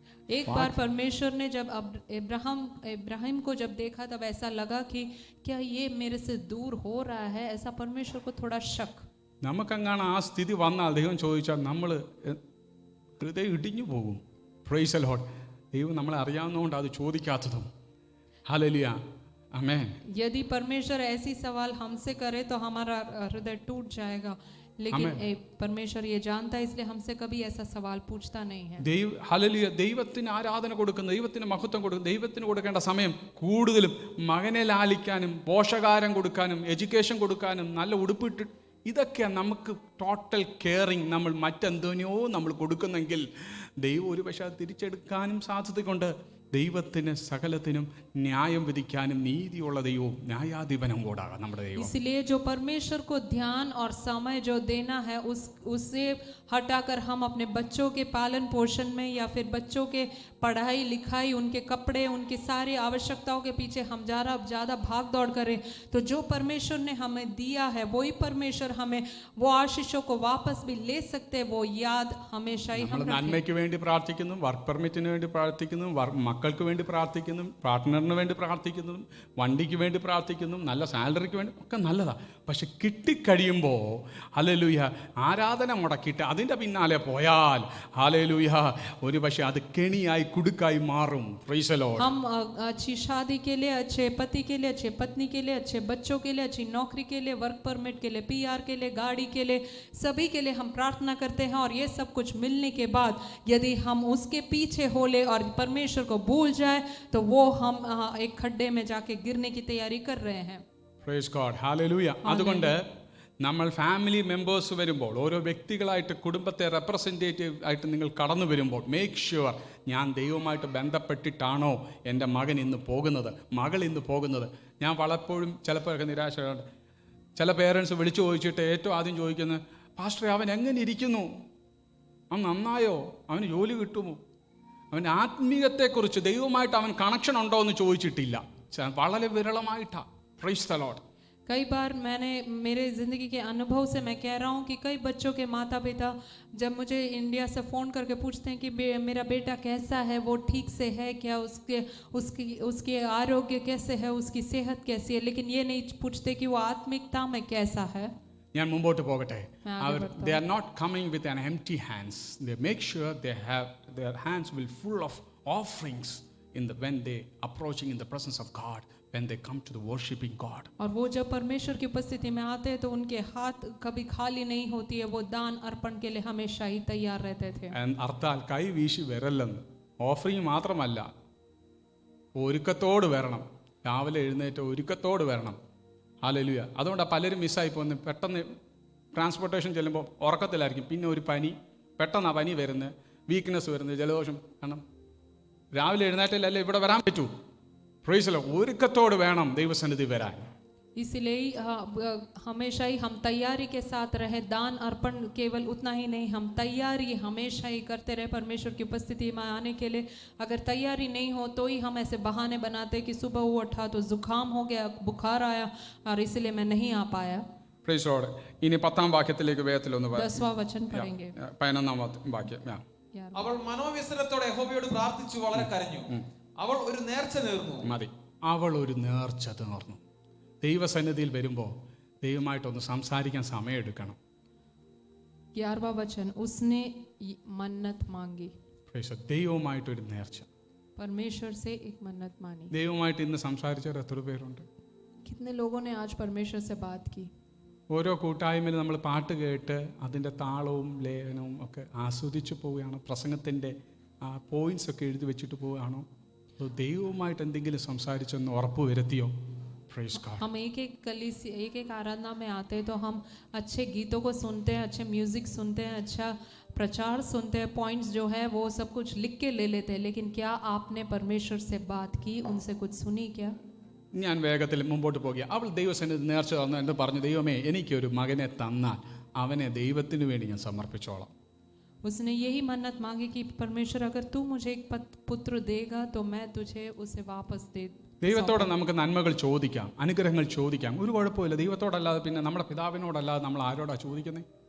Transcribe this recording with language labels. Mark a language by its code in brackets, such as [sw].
[hi] एक बार परमेश्वर ने जब इब्राहिम को जब देखा तब ऐसा लगा कि क्या ये मेरे से दूर हो रहा है, ऐसा परमेश्वर को थोड़ा शक। [ml] നമുക്കങ്ങനെ ആ സ്ഥിതി വന്നാൽ ദൈവം ചോദിച്ചാൽ നമ്മൾ ഹൃദയം ഇടിഞ്ഞു പോകും. [en] Praise the lord. [ml] ദൈവം നമ്മളെ അറിയാവുന്നതുകൊണ്ട് അത് ചോദിക്കാത്തതും. ഹല്ലേലൂയ. ആമേൻ. [hi] यदि परमेश्वर ऐसी सवाल हमसे करे तो हमारा हृदय टूट जाएगा, लेकिन परमेश्वर ये जानता है, इसलिए हमसे कभी ऐसा सवाल पूछता नहीं है। [ml] ഹല്ലേലൂയ. ദൈവത്തിന് ആരാധന കൊടുക്കുന്ന, ദൈവത്തിന് മഹത്വം കൊടുക്കുന്ന, ദൈവത്തിന് കൊടുക്കേണ്ട സമയം കൂടുതലും മകനെ ലാലിക്കാനും പോഷകാരം കൊടുക്കാനും എഡ്യൂക്കേഷൻ കൊടുക്കാനും നല്ല ഉടുപ്പിട്ട് ഇതൊക്കെ നമുക്ക് [en] total caring [ml] നമ്മൾ മറ്റെന്തോനെയോ നമ്മൾ കൊടുക്കുന്നെങ്കിൽ ദൈവം ഒരു പക്ഷേ അത് തിരിച്ചെടുക്കാനും സാധ്യതയുണ്ട്. ദൈവത്തിന് സകലത്തിനും ന്യായം വിധിക്കാനും നീതിയുള്ള ദൈവവും ന്യായാധിപനും കൂടാകാം നമ്മുടെ ദൈവം. [hi] इसलिए जो परमेश्वर को ध्यान और समय जो देना है उससे हटाकर हम अपने बच्चों के पालन पोषण में या फिर बच्चों के पढ़ाई लिखाई, उनके कपड़े, उनकी सारी आवश्यकताओं के पीछे हम ज़्यादा भाग दौड़ करें, तो जो परमेश्वर ने हमें दिया है वही परमेश्वर हमें वो आशीषों को वापस भी ले सकते हैं। वो याद हमेशा ही हम [ml] നന്മയ്ക്ക് വേണ്ടി പ്രാർത്ഥിക്കുന്നു, വർക്ക് പെർമിറ്റിന് വേണ്ടി പ്രാർത്ഥിക്കുന്നു, മക്കൾക്ക് വേണ്ടി പ്രാർത്ഥിക്കുന്നു, പാർട്ട്ണറിന് വേണ്ടി പ്രാർത്ഥിക്കുന്നു, വണ്ടിക്ക് വേണ്ടി പ്രാർത്ഥിക്കുന്നു, നല്ല സാലറിക്ക് വേണ്ടി ഒക്കെ നല്ലതാണ്. പക്ഷെ കിട്ടിക്കഴിയുമ്പോൾ ഹല്ലേലൂയ ആരാധന മുടക്കിയിട്ട് അതിൻ്റെ പിന്നാലെ പോയാൽ ഹല്ലേലൂയ ഒരു പക്ഷേ അത് കെണിയായി കുടുക്കായി മാറും. [en] Praise the lord. [hi] हम अच्छी शादी के लिए, अच्छे पति के लिए, अच्छे पत्नी के लिए, अच्छे बच्चों के लिए, अच्छी नौकरी के लिए, वर्क परमिट के लिए, PR के लिए, गाड़ी के लिए, सभी के लिए हम प्रार्थना करते हैं। और ये सब कुछ मिलने के बाद यदि हम उसके पीछे हो ले और परमेश्वर को भूल जाए तो वो हम एक खड्डे में जाके गिरने की तैयारी कर रहे हैं। [en] Praise God. Hallelujah. [ml] അതുകൊണ്ട് നമ്മൾ ഫാമിലി മെമ്പേഴ്സ് വരുമ്പോൾ, ഓരോ വ്യക്തികളായിട്ട് കുടുംബത്തെ റെപ്രസെൻറ്റേറ്റീവ് ആയിട്ട് നിങ്ങൾ കടന്നു വരുമ്പോൾ [en] make sure [ml] ഞാൻ ദൈവവുമായിട്ട് ബന്ധപ്പെട്ടിട്ടാണോ എൻ്റെ മകൻ ഇന്ന് പോകുന്നത്, മകൾ ഇന്ന് പോകുന്നത്. ഞാൻ പലപ്പോഴും ചിലപ്പോഴൊക്കെ നിരാശയുണ്ട്. ചില പേരൻസ് വിളിച്ചു ചോദിച്ചിട്ട് ഏറ്റവും ആദ്യം ചോദിക്കുന്നത്, പാസ്റ്ററെ അവൻ എങ്ങനെ ഇരിക്കുന്നു, അവൻ നന്നായോ, അവന് ജോലി കിട്ടുമോ, അവൻ്റെ ആത്മീയത്തെക്കുറിച്ച് ദൈവവുമായിട്ട് അവൻ കണക്ഷൻ ഉണ്ടോ എന്ന് ചോദിച്ചിട്ടില്ല. വളരെ വിരളമായിട്ടാണ്. [en] Praise the Lord. [hi] कई बार मैंने मेरे ज़िंदगी के अनुभव से मैं कह रहा हूँ कि कई बच्चों के माता पिता जब मुझे इंडिया से फ़ोन करके पूछते हैं कि मेरा बेटा कैसा है, वो ठीक से है क्या, उसके आरोग्य कैसे है, उसकी सेहत कैसी है, लेकिन ये नहीं पूछते कि वो आत्मिकता में कैसा है। [ml] ഞാൻ മുമ്പോട്ട് പോകട്ടെ. [en] അവർ they are not coming with an empty hands. They make sure they have their hands will full of offerings when they approaching in the presence of God, when they come to the worshiping God. [hi] और वो जब परमेश्वर की उपस्थिति में आते हैं तो उनके हाथ कभी खाली नहीं होती है, वो दान अर्पण के लिए हमेशा ही तैयार रहते थे. [ml] അർത്ഥാൽ കൈ വീശി വരല്ലെന്ന്. ഓഫറിങ് മാത്രമല്ല, ഒരുക്കത്തോട് വരണം. രാവിലെ എഴുന്നേറ്റ് ഒരുക്കത്തോട് വരണം. ഹല്ലേലൂയ. അതുകൊണ്ടാണ് പലരും മിസ്സായി പോകുന്നത്. പെട്ടെന്ന് ട്രാൻസ്പോർട്ടേഷൻ ചെല്ലുമ്പോൾ ഉറക്കത്തിലായിരിക്കും, പിന്നെ ഒരു പനി, പെട്ടെന്നാണ് പനി വരുന്നത്, വീക്ക്നെസ് വരുന്നത്, ജലദോഷം. കാരണം രാവിലെ എഴുന്നേറ്റല്ലേ ഇവിടെ വരാൻ പറ്റൂ. [en] Praise the Lord. [ml] ഒരുക്കത്തോട് വേണം ദൈവസന്നിധി വരാൻ. [hi] इसलिए हमेशा ही हम तैयारी के साथ रहे. दान अर्पण केवल उतना ही नहीं, हम तैयारी हमेशा ही करते रहे परमेश्वर की उपस्थिति में आने के लिए. अगर तैयारी नहीं हो तो ही हम ऐसे बहाने बनाते कि सुबह वो उठा तो जुकाम हो गया, बुखार आया और इसलिए मैं नहीं आ पाया. [en] Praise the Lord. [ml] ഇനി 10ാം വാക്യത്തിലേക്ക് വേഗത്തിലൊന്ന് [hi] 10वां वचन पढ़ेंगे. [ml] 11ാം വാക്യം. അവൾ മനോവ്യസനത്തോടെ യഹോവയോട് പ്രാർത്ഥിച്ചു വളരെ കരഞ്ഞു. അവൾ ഒരു നേർച്ച നേർന്നു. മതി. അവൾ ഒരു നേർച്ച നേർന്നു. ദൈവസന്നിധിയിൽ വരുമ്പോൾ ദൈവമായിട്ടൊന്ന് സംസാരിക്കാൻ സമയമെടുക്കണം. [hi] 11वां वचन, उसने मन्नत मांगी. [ml] ദൈവവുമായിട്ടൊരു നേർച്ച. [hi] परमेश्वर से एक मन्नत मानी. [ml] ദൈവമായിട്ട് ഇന്ന് സംസാരിച്ചവർ എത്ര പേരുണ്ട്? [hi] कितने लोगों ने आज परमेश्वर से बात की. [ml] ഓരോ കൂട്ടായ്മയിൽ നമ്മൾ പാട്ട് കേട്ട് അതിൻ്റെ താളവും ലേഖനവും ഒക്കെ ആസ്വദിച്ചു പോവുകയാണോ? പ്രസംഗത്തിൻ്റെ ആ പോയിന്റ്സ് ഒക്കെ എഴുതി വെച്ചിട്ട് പോവുകയാണോ? ദൈവവുമായിട്ട് എന്തെങ്കിലും സംസാരിച്ചെന്ന് ഉറപ്പ് വരുത്തിയോ? [hi] हम एक एक आराधना में आते हैं तो हम अच्छे गीतों को सुनते हैं, अच्छे म्यूजिक सुनते हैं, अच्छा प्रचार सुनते हैं, पॉइंट्स जो है वो सब कुछ लिख के ले लेते हैं, लेकिन क्या आपने परमेश्वर से बात की, उनसे कुछ सुनी क्या? [ml] ഞാൻ വേഗത്തിൽ മുമ്പോട്ട് പോകുക. അവൾ ദൈവസന്നിധി നേർച്ച തന്നു എന്ന് പറഞ്ഞു, ദൈവമേ എനിക്കൊരു മകനെ തന്നാൽ അവനെ ദൈവത്തിന് വേണ്ടി ഞാൻ സമർപ്പിച്ചോളാം. [hi] उसने यही मन्नत मांगी कि परमेश्वर अगर तू मुझे एक पुत्र देगा तो मैं तुझे उसे वापस दे. [ml] ദൈവത്തോടെ നമുക്ക് നന്മകൾ ചോദിക്കാം, അനുഗ്രഹങ്ങൾ ചോദിക്കാം, ഒരു കുഴപ്പമില്ല. ദൈവത്തോടല്ലാതെ പിന്നെ നമ്മുടെ പിതാവിനോടല്ലാതെ നമ്മൾ ആരോടാ ചോദിക്കുന്നത്?